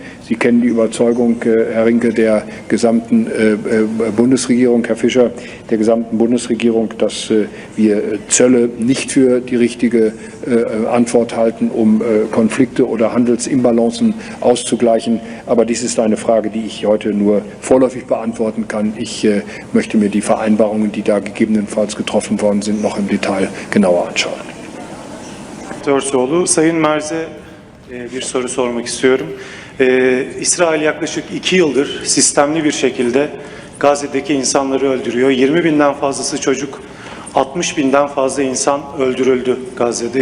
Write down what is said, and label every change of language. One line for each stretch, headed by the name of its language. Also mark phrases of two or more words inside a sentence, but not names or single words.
German: Sie kennen die Überzeugung, Herr Rinke, der gesamten Bundesregierung, Herr Fischer, der gesamten Bundesregierung, dass wir Zölle nicht für die richtige Antwort halten, um Konflikte oder Handelsimbalancen auszugleichen. Aber dies ist eine Frage, die ich heute nur vorläufig beantworten kann. Ich möchte mir die Vereinbarungen, die da gegebenenfalls getroffen worden sind, noch im Detail genauer anschauen.
Turkish: Sayın Merz'e bir soru sormak istiyorum. İsrail yaklaşık 2 yıldır sistemli bir şekilde Gazze'deki insanları öldürüyor. 20 binden fazlası çocuk, 60 binden fazla insan öldürüldü Gazze'de.